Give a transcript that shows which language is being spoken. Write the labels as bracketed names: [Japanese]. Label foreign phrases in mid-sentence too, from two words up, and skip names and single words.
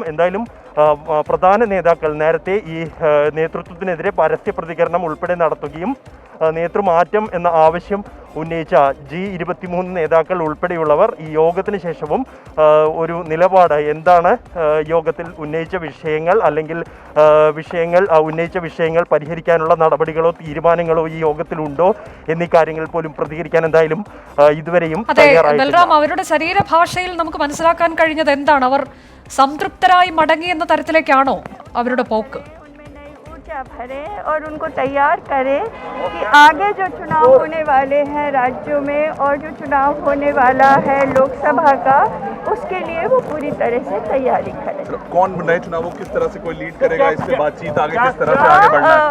[Malayalam] എന്തായാലും പ്രധാന നേതാക്കൾ നേരത്തെ ഈ നേതൃത്വത്തിനെതിരെ പരസ്യ പ്രതികരണം ഉൾപ്പെടെ നടത്തുകയും നേതൃമാറ്റം എന്ന ആവശ്യം ഉന്നയിച്ച G23 നേതാക്കൾ ഉൾപ്പെടെയുള്ളവർ ഈ യോഗത്തിന് ശേഷവും ഒരു നിലപാട് എന്താണ് യോഗത്തിൽ ഉന്നയിച്ച വിഷയങ്ങൾ അല്ലെങ്കിൽ ഉന്നയിച്ച വിഷയങ്ങൾ പരിഹരിക്കാനുള്ള നടപടികളോ തീരുമാനങ്ങളോ ഈ യോഗത്തിലുണ്ടോ എന്നീ കാര്യങ്ങൾ പോലും പ്രതികരിക്കാൻ എന്തായാലും ഇതുവരെയും തയ്യാറായിട്ടില്ല. അവരുടെ ശരീരഭാഷയിൽ നമുക്ക് മനസ്സിലാക്കാൻ കഴിഞ്ഞത് എന്താണ്? അവർ സംതൃപ്തരായി മടങ്ങി എന്ന തരത്തിലേക്കാണോ അവരുടെ പോക്ക്? [Hindi] पर्चा भरें और उनको तैयार करें कि आगे जो चुनाव होने वाले हैं राज्यों में और जो चुनाव होने वाला है लोकसभा का, उसके लिए वो पूरी तरह से तैयारी करें। कौन नए चुनावों किस तरह से कोई लीड करेगा, इससे बातचीत आगे किस तरह से आगे बढ़ना है?